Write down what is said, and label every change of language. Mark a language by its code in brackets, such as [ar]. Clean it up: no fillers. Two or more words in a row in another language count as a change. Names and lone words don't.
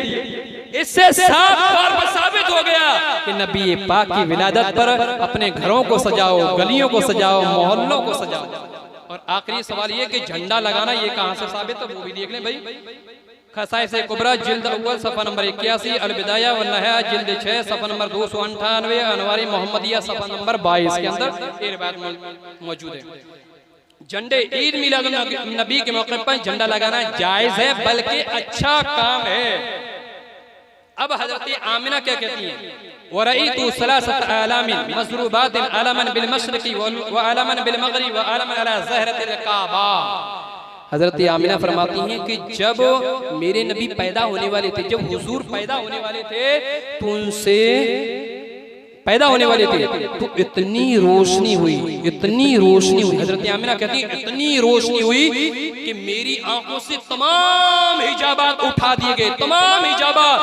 [hi] इससे साफ तौर पर साबित हो गया कि नबी पाक की विलादत पर अपने घरों को सजाओ, गलियों को सजाओ, मोहल्लों को सजाओ। और आखिरी सवाल ये कि झंडा लगाना ये कहां से साबित है? वो भी देख लें भाई। खसाइस कुबरा जिल्द अव्वल सफा नंबर 81, अल बिदाया व निहाया जिल्द 6 सफा नंबर 298, अनवारी मोहम्मदिया सफा नंबर 22 के अंदर ये रिवायत मौजूद है। झंडे ईद मिलाद नबी के मौके पर झंडा लगाना जायज है, बल्कि अच्छा काम है। अब हजरत आमिना क्या कहती हैं? [ar] ورأيت ثلاثة أعلام مضروبات علما بالمشرق وعلما بالمغرب وعلما على ظهر الكعبة. [hi] हजरत आमिना फरमाती हैं कि जब मेरे नबी पैदा होने वाले थे, जब हुजूर पैदा होने वाले थे, तो उनसे पैदा होने वाले थे तो इतनी रोशनी हुई। हजरत आमिना कहती है इतनी रोशनी हुई कि मेरी आंखों से तमाम हिजाबात उठा दिए गए, तमाम हिजाबात।